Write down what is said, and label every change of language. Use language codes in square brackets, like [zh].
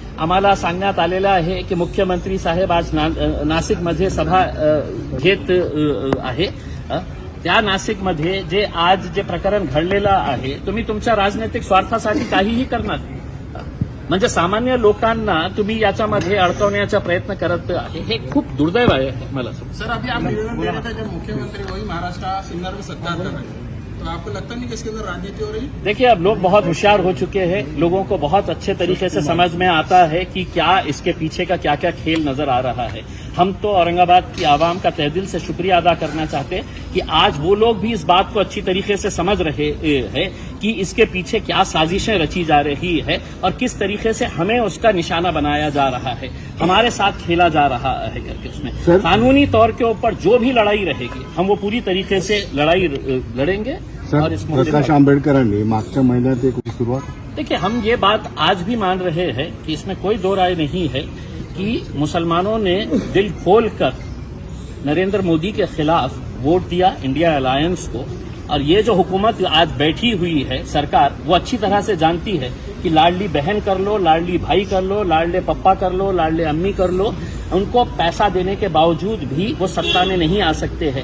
[mr] आम्हाला सांगण्यात आलेलं आहे की मुख्यमंत्री साहेब आज नाशिकमध्ये सभा घेत आहे। त्या नाशिकमध्ये जे प्रकरण घडलेलं आहे, तुम्ही तुमच्या राजनैतिक स्वार्थासाठी काहीही करणार, म्हणजे सामान्य लोकांना तुम्ही याच्यामध्ये अडकवण्याचा प्रयत्न करत आहे, हे खूप दुर्दैव आहे मला असं। [hi] सर, अभी आप निवेदन दे रहे थे जब मुख्यमंत्री वही महाराष्ट्र सिन्नर में सत्ता कर रहे हैं, तो आपको लगता नहीं कि इसके अंदर राजनीति हो रही? देखिए, अब लोग बहुत होशियार हो चुके हैं, लोगों को बहुत अच्छे तरीके से समझ में आता है कि क्या इसके पीछे का क्या क्या खेल नजर आ रहा है। हम तो औरंगाबाद की आवाम का तहे दिल से शुक्रिया अदा करना चाहते हैं कि आज वो लोग भी इस बात को अच्छी तरीके से समझ रहे हैं कि इसके पीछे क्या साजिशें रची जा रही है और किस तरीके से हमें उसका निशाना बनाया जा रहा है, हमारे साथ खेला जा रहा है करके। उसमें कानूनी तौर के ऊपर जो भी लड़ाई रहेगी हम वो पूरी तरीके से लड़ाई लड़ेंगे। और इस [mr] प्रकाश आंबेडकरांनी मागच्या महिन्यात एक सुरुवात, [hi] देखिए, हम ये बात आज भी मान रहे हैं कि इसमें कोई दो राय नहीं है कि मुसलमानों ने दिल खोलकर नरेंद्र मोदी के खिलाफ वोट दिया, इंडिया अलायंस को। और ये जो हुकूमत आज बैठी हुई है सरकार, वो अच्छी तरह से जानती है कि लाडली बहन कर लो, लाडली भाई कर लो, लाडले पप्पा कर लो, लाडले अम्मी कर लो, उनको पैसा देने के बावजूद भी वो सत्ता में नहीं आ सकते हैं।